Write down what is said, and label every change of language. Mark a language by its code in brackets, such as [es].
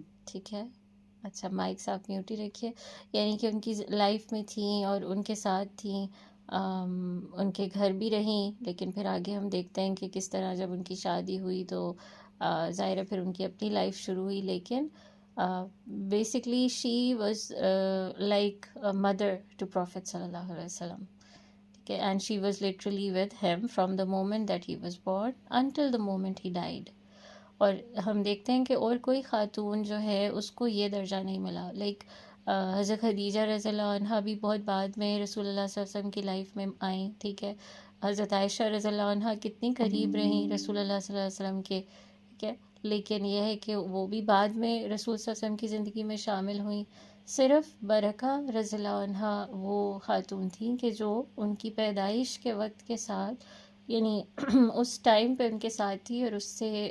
[ur] ٹھیک ہے، اچھا مائک آپ میوٹ ہی رکھیے۔ یعنی کہ ان کی لائف میں تھیں اور ان کے ساتھ تھیں، ان کے گھر بھی رہیں، لیکن پھر آگے ہم دیکھتے ہیں کہ کس طرح جب ان کی شادی ہوئی تو ظاہر ہے پھر ان کی اپنی لائف شروع ہوئی، لیکن [en] basically she was like mother to prophet [ur] صلی اللہ علیہ وسلم. [en] Okay, and she was literally with him from the moment that he was born until the moment he died. [ur] اور ہم دیکھتے ہیں کہ اور کوئی خاتون جو ہے اس کو یہ درجہ نہیں ملا، لائک حضرت خدیجہ رضی اللہ عنہا بھی بہت بعد میں رسول اللہ صلی اللہ علیہ وسلم کی لائف میں آئیں، ٹھیک ہے۔ حضرت عائشہ رضی اللہ عنہا کتنی قریب رہیں رسول اللہ صلی اللہ علیہ وسلم کے، ٹھیک ہے، لیکن یہ ہے کہ وہ بھی بعد میں رسول صلی اللہ علیہ وسلم کی زندگی میں شامل ہوئیں۔ صرف برکہ رضی اللہ عنہا وہ خاتون تھیں کہ جو ان کی پیدائش کے وقت کے ساتھ، یعنی اس ٹائم پہ ان کے ساتھ تھی، اور اس سے